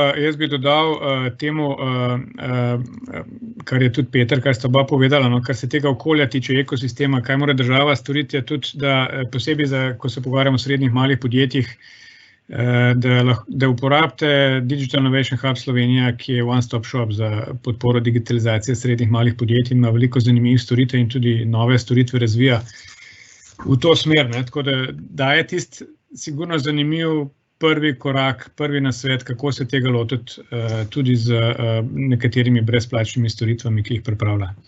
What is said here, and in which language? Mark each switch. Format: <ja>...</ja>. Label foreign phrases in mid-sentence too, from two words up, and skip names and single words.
<sl>Jaz bi dodal temu, kar je tudi Peter, kar sta oba povedala, kar se tega okolja tiče, ekosistema, kaj mora država storiti, je tudi, da posebej, ko se pogovarjamo o srednjih malih podjetjih, da uporabite Digital Innovation Hub Slovenija, ki je</sl> <en>one-stop shop</en> <sl>za podporo digitalizacije srednjih malih podjetij, ima veliko zanimivih storitev in tudi nove storitve razvija v to smer. Tako da daje tisti sigurno zanimiv prvi korak, prvi nasvet, kako se tega lotiti tudi z nekaterimi brezplačnimi storitvami, ki jih pripravlja.</sl>